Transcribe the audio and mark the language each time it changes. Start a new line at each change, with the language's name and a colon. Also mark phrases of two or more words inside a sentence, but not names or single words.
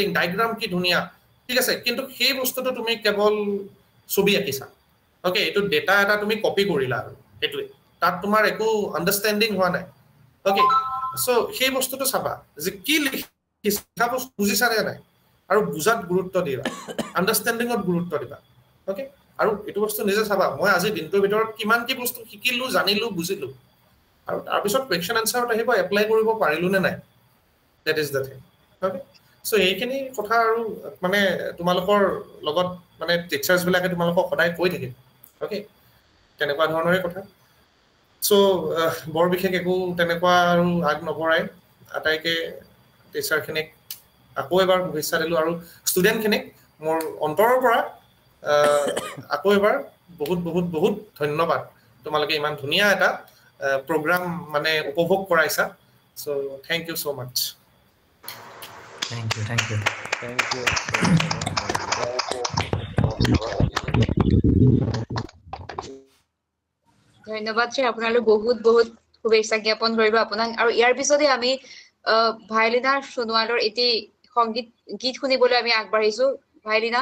Assamese: ডায়াগ্ৰাম কি ধুনীয়া ঠিক আছে কিন্তু সেই বস্তুটো তুমি কেৱল ছবি আঁকিছা ওকে এটো ডেটা এটা তুমি কপি কৰিলা আৰু এটোৱে তাত তোমাৰ একো আন্ডাৰষ্টেণ্ডিং হোৱা নাই
English: okay so
Assamese: সেই বস্তুটো চাবা যে কি লিখিছা বস্তু বুজিছা নে নাই আৰু বুজাত গুৰুত্ব দিবা আন্ডাৰষ্টেণ্ডিংত গুৰুত্ব দিবা ওকে আৰু এটো বস্তু নিজে চাবা মই আজি দিনটোৰ ভিতৰত কিমান কি বস্তু শিকিলো জানিলো বুজিলো আৰু তাৰ পিছত
English: question answerত
Assamese: আহিব এপ্লাই কৰিব পাৰিলো নে নাই
English: that is the thing okay so
Assamese: এইখিনি কথা আৰু মানে তোমালোকৰ লগত মানে টিচাৰ্ছ বিলাকে তোমালোকক সদায় কৈ থাকে ওকে তেনেকুৱা ধৰণৰে কথা সো বৰ বিশেষ একো তেনেকুৱা আৰু আগ নবঢ়াই আটাইকে টিচাৰখিনিক আকৌ এবাৰ শুভেচ্ছা দিলো আৰু ষ্টুডেণ্টখিনিক মোৰ অন্তৰৰ পৰা আকৌ এবাৰ বহুত ধন্যবাদ তোমালোকে ইমান ধুনীয়া এটা program মানে উপভোগ কৰাইছা
English: so thank you so much thank you
Assamese: ধন্যবাদ স্যার আপোনালৈ বহুত শুভেচ্ছা জ্ঞাপন কৰিব আপোনাক আৰু ইয়াৰ পিছতে আমি ভাইলিনা সোণোৱালৰ এটি গীত শুনিবলৈ আমি আগবাঢ়িছো ভাইলিনা